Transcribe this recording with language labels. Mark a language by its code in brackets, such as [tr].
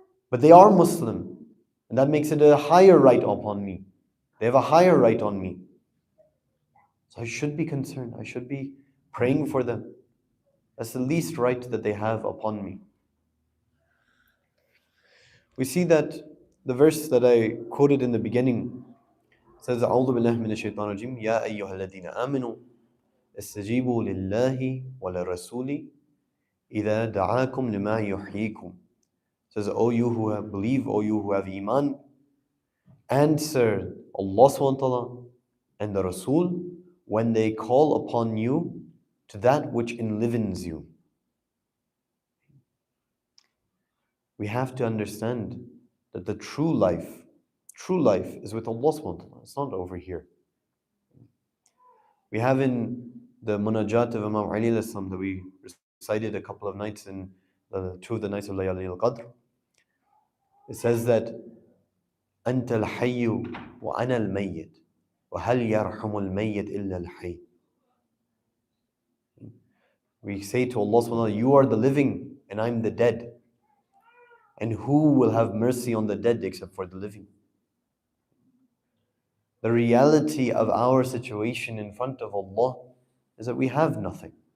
[en] But they are Muslim, and that makes it a higher right upon me. They have a higher right on me. So I should be concerned. I should be praying for them. That's the least right that they have upon me. We see that the verse that I quoted in the beginning says, [ar] أعوذ بالله من الشيطان الرجيم يا أيها الذين آمنوا استجيبوا لله وللرسول إذا دعاكم لما يحييكم. [en] Says, O you who have believed, O you who have Iman, answer Allah subhanahu wa ta'ala and the Rasul when they call upon you to that which enlivens you. We have to understand that the true life is with Allah subhanahu wa ta'ala. It's not over here. We have in the munajat of Imam Ali that we recited a couple of nights in two of the nights of Layali al-Qadr. It says that [ar] أنت الحي وأنا الميت وهل يرحم الميت إلا الحي. [en] We say to Allah subhanahu wa ta'ala, you are the living and I'm the dead. And who will have mercy on the dead except for the living? The reality of our situation in front of Allah is that we have nothing.